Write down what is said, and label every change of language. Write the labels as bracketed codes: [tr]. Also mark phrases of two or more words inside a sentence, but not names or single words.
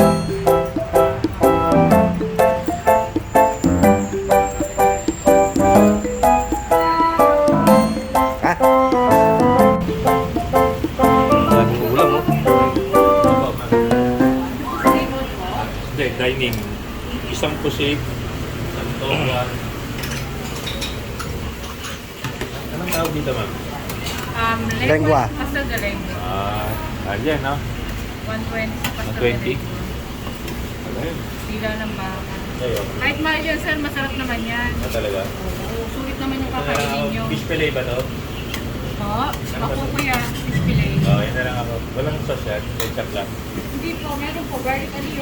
[tl] Ha? Daming ulam mo. Hindi, dining. Isang pusik, isang toga. Anong tawag dito, ma'am? Lengua. Pastel de lengua. Alyan, no? 120 sa pastel 120? de lengua. Ayun. Sila ng baka. Ayun. Kahit mahal yan, sir, masarap naman yan. Talaga? Oo, sulit naman yung kakainin nyo. [en] Fish fillet [tl] ba to? Oo, ako po yan, [en] fish fillet. [tl] Yan na lang ako. Walang sauce yan. Ketchup lang. Hindi po, meron po, garlic ano yun.